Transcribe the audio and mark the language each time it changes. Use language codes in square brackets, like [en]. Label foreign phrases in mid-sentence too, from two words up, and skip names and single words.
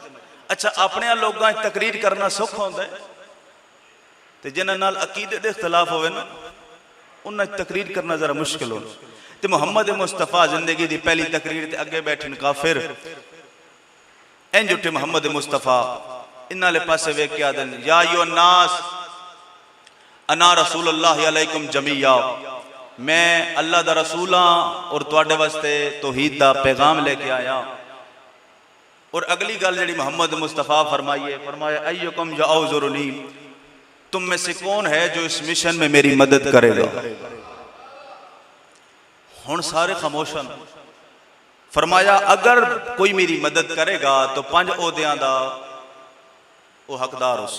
[pa] اچھا اپنے لوگاں تقریر کرنا سوکھ ہوندا ہے تے جنہاں نال عقیدے دے اختلاف ہووے نا انہاں تقریر کرنا ذرا مشکل ہو. تے محمد مصطفیٰ زندگی دی پہلی تقریر تے اگے بیٹھے کافر انج اٹھے. محمد مصطفیٰ انہاں لے پاسے ویکھ کے آدن [ar] يا أيها الناس أنا رسول الله إليكم جميعا, [pa] میں اللہ دا رسول ہاں اور تہاڈے واسطے توحید دا پیغام لے کے آیا. اور اگلی گل جیہڑی محمد مصطفیٰ فرمائیے، فرمایا [ar] أيكم يؤازرني, [ur] تم میں سے کون ہے جو اس مشن میں میری مدد کرے گا. [pa] ہن سارے خاموشن. فرمایا اگر کوئی میری مدد کرے گا تو 5 عہدیاں دا وہ حقدار ہو سی.